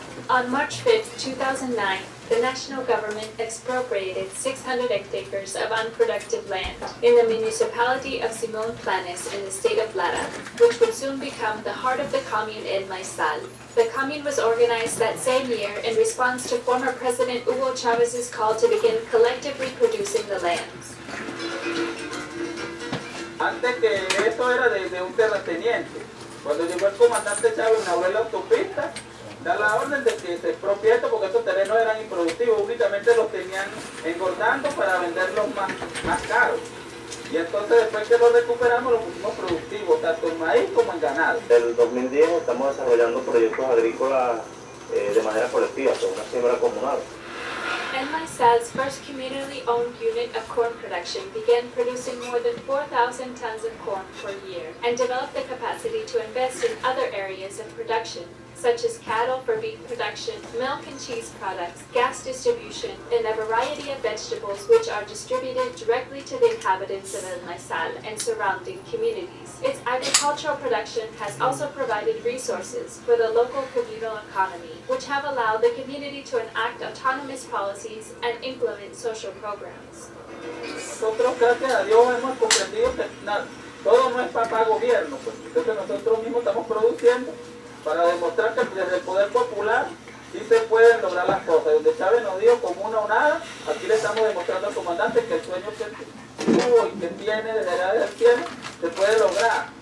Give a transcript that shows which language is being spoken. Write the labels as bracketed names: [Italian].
[English] On March 5th, 2009, the national government expropriated 600 hectares of unproductive land in the municipality of Simón Planes in the state of Lara, which would soon become the heart of the commune El Maizal. The commune was organized that same year in response to former President Hugo Chávez's call to begin collectively producing the lands. [Spanish] Antes que esto era de un terrateniente. Cuando llegó el comandante Chávez, inauguró la autopista, da la orden de que se expropie esto porque estos terrenos eran improductivos, únicamente los tenían engordando para venderlos más caros. Y entonces después que los recuperamos los pusimos productivos, tanto en maíz como en ganado. Desde el 2010 estamos desarrollando proyectos agrícolas de manera colectiva, con una siembra comunal. [English] NYSA's first community-owned unit of corn production began producing more than 4,000 tons of corn per year and developed the capacity to invest in other areas of production, such as cattle for beef production, milk and cheese products, gas distribution, and a variety of vegetables which are distributed directly to the inhabitants of El Maizal and surrounding communities. Its agricultural production has also provided resources for the local communal economy, which have allowed the community to enact autonomous policies and implement social programs. [Spanish] Nosotros, gracias a Dios, hemos comprendido que todo no es para gobierno, pues. Entonces nosotros mismos estamos produciendo para demostrar que desde el poder popular sí se pueden lograr las cosas. Donde Chávez nos dijo como una o nada, aquí le estamos demostrando al comandante que el sueño que tuvo y que tiene desde la edad del cielo se puede lograr.